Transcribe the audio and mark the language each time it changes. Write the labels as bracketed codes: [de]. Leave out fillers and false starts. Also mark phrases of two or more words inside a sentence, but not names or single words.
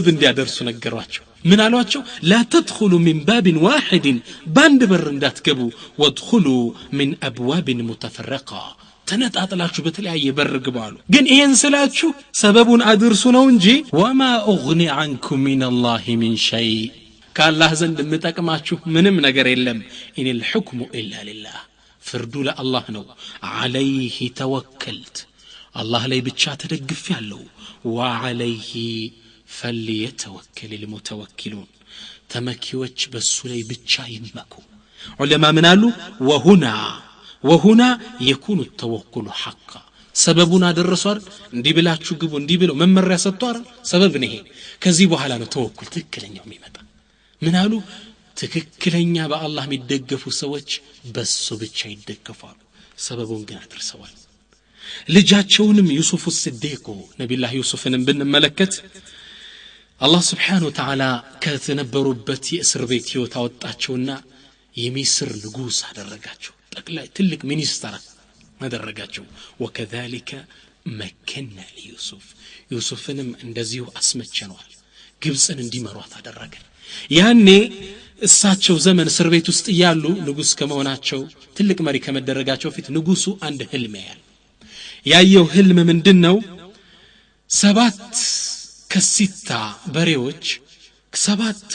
[am] እንዲያደርሱ ነገሯቸው ምን አሏቸው [ar] لا تدخلوا من باب واحد [am] ባንድ በር እንዳትገቡ [ar] وادخلوا من أبواب متفرقة [am] ተነጣጥላችሁ በተለያየ በር ግቡ አሉ ግን ይሄን ስላችሁ ሰበቡን አድርሱ ነው እንጂ [ar] وما أغني عنكم من الله من شيء [am] ከአላህ ዘንድ የምጠቅማችሁ ምንም ነገር የለም [ar] إن الحكم إلا لله [am] ፍርዱ ለአላህ ነው [ar] عليه توكلت [am] አላህ ላይ ብቻ ተደግፌያለሁ ወዐለይሂ [ar] فليتوكل المتوكلون [am] ተመኪዎች በሱ ላይ ብቻ ይመኩ ዑለማ ምን አሉ [ar] وهنا يكون التوكل حقا [am] ሰበቡን አደረሷል እንዲህ ብላችሁ ግቡ እንዲህ ብለው መመሪያ ሰጥቷል ሰበብ ነው ይሄ ከዚህ በኋላ ነው ተወኩል ትክክለኛው የሚመጣ ምን አሉ ትክክለኛ በአላህ የሚደገፉ ሰዎች በሱ ብቻ ይደገፋሉ ሰበቡን ግን አድርሰዋል ልጃቸውንም ዩሱፍ ሲዲቁ ነብዩላህ ዩሱፍንም ብንመለከት አላህ [ar] سبحانه وتعالى [am] ከተነበሩበት የእስር ቤት ህይወት አወጣቸውና የሚስር ንጉስ አደረጋቸው ጠቅላይ ትልቅ ሚኒስተር አደረጋቸው [ar] وكذلك مكنا ليوسف [am] ዩሱፍንም እንደዚሁ አስመቸነዋል ግብጽን እንዲመሯት አደረገ ያኔ እሳቸው ዘመን እስር ቤት ውስጥ ያሉ ንጉስ ከመሆናቸው ትልቅ መሪ ከመደረጋቸው ፊት ንጉሱ አንድ ህልም ያየው ህልም ምንድነው 7 ከሲታ በሬዎች 7